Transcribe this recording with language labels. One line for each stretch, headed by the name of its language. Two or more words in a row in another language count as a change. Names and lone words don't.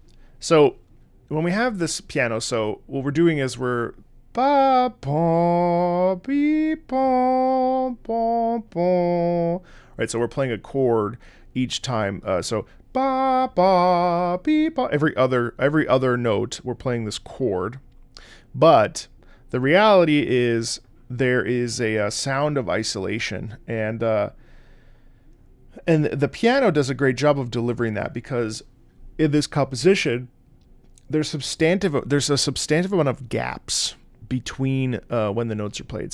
English: So when we have this piano, so what we're doing is we're ba ba be ba ba ba, right? So we're playing a chord each time. So ba ba be ba, every other note we're playing this chord, but the reality is there is a sound of isolation, and the piano does a great job of delivering that, because in this composition there's a substantive amount of gaps between when the notes are played.